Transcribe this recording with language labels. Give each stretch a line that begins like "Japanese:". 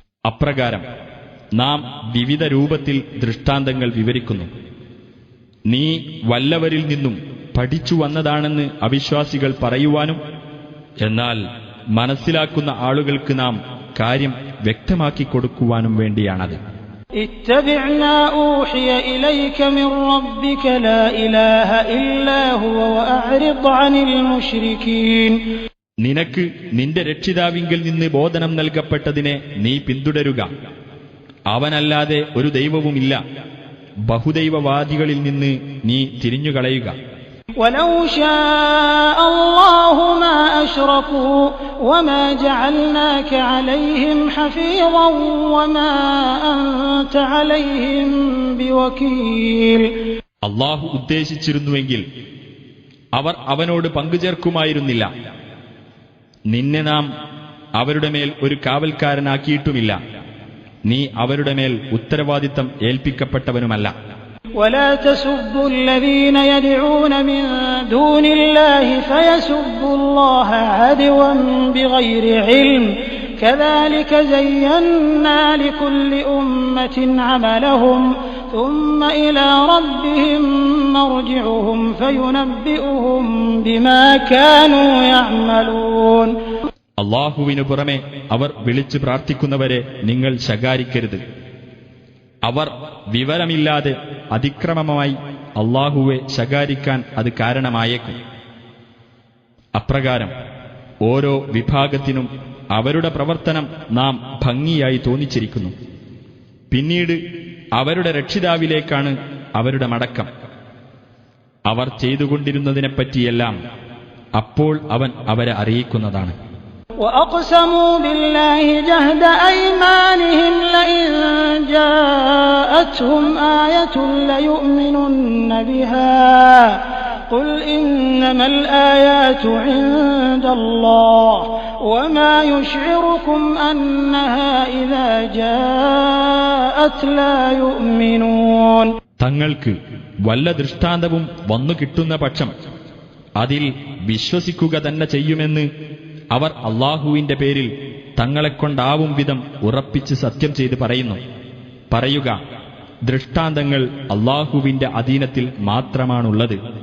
Malayalam: അപ്രകാരം നാം വിവിധ രൂപത്തിൽ ദൃഷ്ടാന്തങ്ങൾ വിവരിക്കുന്നു. നീ വല്ലവരിൽ നിന്നും പഠിച്ചു വന്നതാണെന്ന് അവിശ്വാസികൾ പറയുവാനും, എന്നാൽ മനസ്സിലാക്കുന്ന ആളുകൾക്ക് നാം കാര്യം വ്യക്തമാക്കി കൊടുക്കുവാനും വേണ്ടിയാണത്.
Arabic: اتبع ما أوحي إليك من ربك لا إله إلا هو وأعرض عن المشركين.
Malayalam: നിനക്ക് നിന്റെ രക്ഷിതാവിങ്കിൽ നിന്ന് ബോധനം നൽകപ്പെട്ടതിനെ നീ പിന്തുടരുക. അവനല്ലാതെ ഒരു ദൈവവുമില്ല. ബഹുദൈവവാദികളിൽ നിന്ന് നീ തിരിഞ്ഞുകളയുക.
Arabic: ولو شاء الله ما أشركوا وما جعلناك عليهم حفيظا وما أنت عليهم بوكيل.
Malayalam: അല്ലാഹു ഉദ്ദേശിച്ചിരുന്നുവെങ്കിൽ അവർ അവനോട് പങ്കുചേർക്കുമായിരുന്നില്ല. നിന്നെ നാം അവരുടെ മേൽ ഒരു കാവൽക്കാരനാക്കിയിട്ടുമില്ല. നീ അവരുടെ മേൽ ഉത്തരവാദിത്തം ഏൽപ്പിക്കപ്പെട്ടവനുമല്ല.
Arabic: ولا تسبوا الذين يدعون من دون الله فيسبوا الله عدوا بغير علم كذلك زينا لكل أمة عملهم ثم إلى ربهم مرجعهم فينبئهم بما كانوا يعملون.
Malayalam: അല്ലാഹുവിനു പുറമെ അവർ വിളിച്ചു പ്രാർത്ഥിക്കുന്നവരെ നിങ്ങൾ ശകാരിക്കരുത്. അവർ വിവരമില്ലാതെ അതിക്രമമായി അല്ലാഹുവെ ശകാരിക്കാൻ അത് കാരണമായേക്കും. അപ്രകാരം ഓരോ വിഭാഗത്തിനും അവരുടെ പ്രവർത്തനം നാം ഭംഗിയായി തോന്നിച്ചിരിക്കുന്നു. പിന്നീട് അവരുടെ രക്ഷിതാവിലേക്കാണ് അവരുടെ മടക്കം. അവർ ചെയ്തുകൊണ്ടിരുന്നതിനെപ്പറ്റിയെല്ലാം അപ്പോൾ അവൻ അവരെ അറിയിക്കുന്നതാണ്.
Arabic: وأقسموا بالله جهد أيمانهم لئن جاءتهم آية ليؤمنن بها قل إنما الآيات عند الله وما يشعركم أنها إذا جاءت لا يؤمنون.
Malayalam: തങ്ങൾക്ക് വല്ല ദൃഷ്ടാന്തവും വന്നു കിട്ടുന്ന പക്ഷം അതിൽ വിശ്വസിക്കുക തന്നെ ചെയ്യുമെന്ന് അവർ അല്ലാഹുവിന്റെ പേരിൽ തങ്ങളെക്കൊണ്ടാവും വിധം ഉറപ്പിച്ച് സത്യം ചെയ്ത് പറയുന്നു. പറയുക, ദൃഷ്ടാന്തങ്ങൾ അല്ലാഹുവിന്റെ അധീനത്തിൽ മാത്രമാണുള്ളത്.